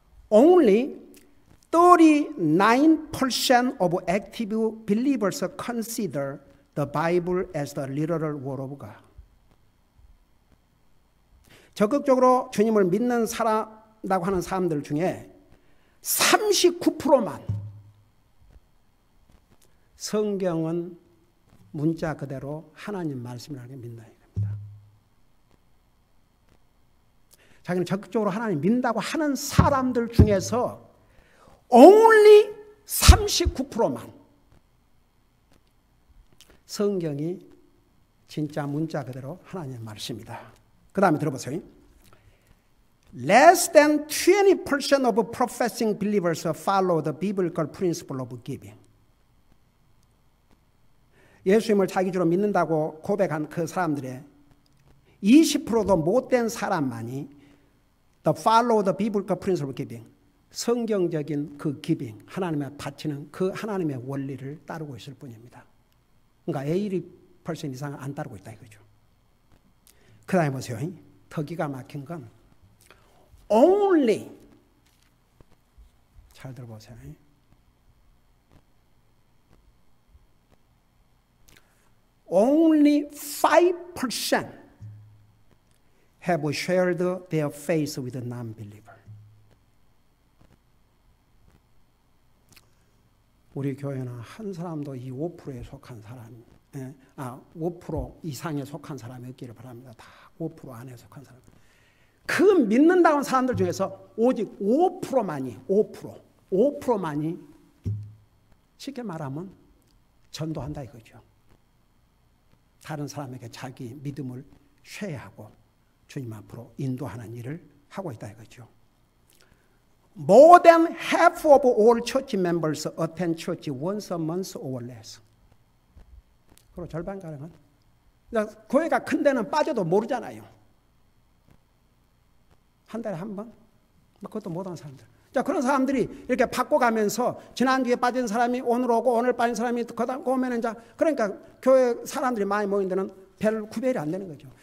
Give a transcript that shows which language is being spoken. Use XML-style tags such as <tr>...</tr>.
<en>Only 39% of active believers consider the Bible as the literal word of God.</en> <ko>적극적으로 주님을 믿는다고 하는 사람들 중에 39%만 성경은 문자 그대로 하나님 말씀이라는 게 믿는다 이겁니다. 자기는 적극적으로 하나님 믿는다고 하는 사람들 중에서 only 39%만 성경이 진짜 문자 그대로 하나님의 말씀이다. 그 다음에 들어보세요.</ko> <en>Less than 20% of professing believers follow the biblical principle of giving.</en> <ko>예수님을 자기주로 믿는다고 고백한 그 사람들의 20%도 못된 사람만이</ko> <en>the follow the biblical principle of giving,</en> <ko>성경적인 그 giving, 하나님의 바치는 그 하나님의 원리를 따르고 있을 뿐입니다. 그러니까 80% 이상은 안 따르고 있다 이거죠. 그 다음에 보세요. 더 기가 막힌 건 only, 잘 들어보세요.</ko> <en>Only 5% have shared their faith with a non-believer.</en> <ko>우리 교회는 한 사람도 이 5%에 속한 사람이, 5% 이상에 속한 사람이 없기를 바랍니다. 다 5% 안에 속한 사람. 그 믿는다는 사람들 중에서 오직 5%만이 5%만이 쉽게 말하면 전도한다 이거죠. 다른 사람에게 자기 믿음을 쉐어하고 주님 앞으로 인도하는 일을 하고 있다 이거죠.</ko> <en>More than half of all church members attend church once a month or less.</en> <ko>그리고 절반가량은 교회가 큰 데는 빠져도 모르잖아요. 한 달에 한 번? 그것도 못하는 사람들. 자, 그런 사람들이 이렇게 바꿔가면서 지난주에 빠진 사람이 오늘 오고 오늘 빠진 사람이 그다음 오면은 이제 그러니까 교회 사람들이 많이 모인 데는 별 구별이 안 되는 거죠.</ko>